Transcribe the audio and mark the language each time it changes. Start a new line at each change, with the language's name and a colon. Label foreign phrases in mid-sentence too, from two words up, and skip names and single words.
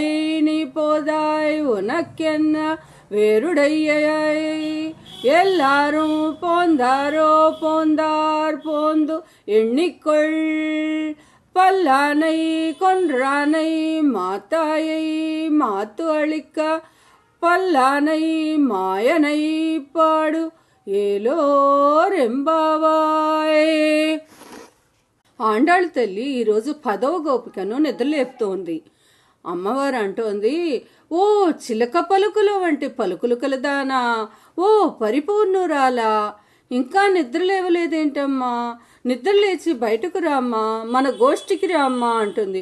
Tamil: நீ போதாய் உனக்கென்ன வேறுடையை எல்லாரும் போந்தாரோ போந்தார் போந்து எண்ணிக்கொள் பல்லானை கொன்றானை மாத்தாயை மாத்து அழிக்க பல்லானை மாயனை பாடு ఏలోరెంబావాయ్.
Telugu: ఆండాళ్ళ తల్లి ఈరోజు 10వ గోపికను నిద్రలేపుతోంది. అమ్మవారు అంటోంది, ఓ చిలక పలుకుల వంటి పలుకులు కలదానా, ఓ పరిపూర్ణురాలా, ఇంకా నిద్ర లేవలేదేంటమ్మా, నిద్రలేచి బయటకు రామ్మా, మన గోష్ఠికి రామ్మా అంటుంది.